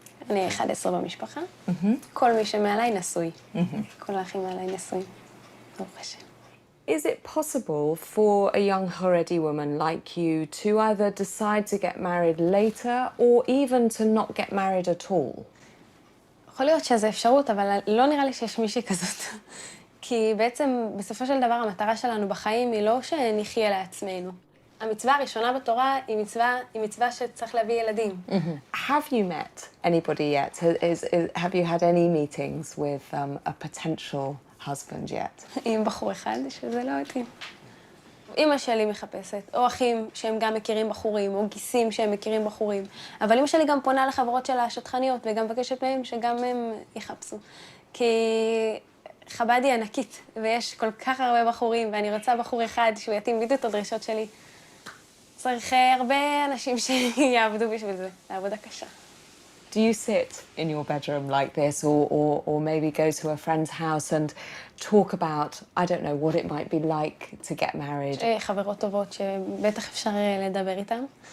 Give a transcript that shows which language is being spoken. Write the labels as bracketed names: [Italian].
[Hebrew] אני 11 במשפחה. כל מי שמעליי נשוי. כל האחים מעליי נשואים. ברוך השם. [English] Is it possible for a young Haredi woman like you to either decide to get married later or even to not get married at all? [Hebrew] יכול להיות שזו אפשרות, אבל לא נראה לי שיש מישהי כזאת. כי בעצם, בסופו של דבר, המטרה שלנו בחיים היא לא שנחיה לעצמנו. המצווה הראשונה בתורה היא מצווה שצריך להביא ילדים. [English] Have you met anybody yet? Have you had any meetings with a potential husband yet? [Hebrew] עם בחור אחד, שזה לא מתאים. אמא שלי מחפשת, או אחים שהם גם מכירים בחורים, או גיסים שהם מכירים בחורים. אבל אמא שלי גם פונה לחברות שלה השטחניות, וגם מבקשת מהם שגם הם יחפשו. כי חב"ד היא ענקית, ויש כל כך הרבה בחורים, ואני רוצה בחור אחד שהוא יתאים בדיוק את הדרישות שלי. צריך הרבה אנשים שיעבדו בשביל זה, לעבודה קשה. [English] Do you sit in your bedroom like this or maybe go to a friend's house and talk about, I don't know, what it might be like to get married? [Hebrew] חברות טובות שבטח אפשר לדבר איתן.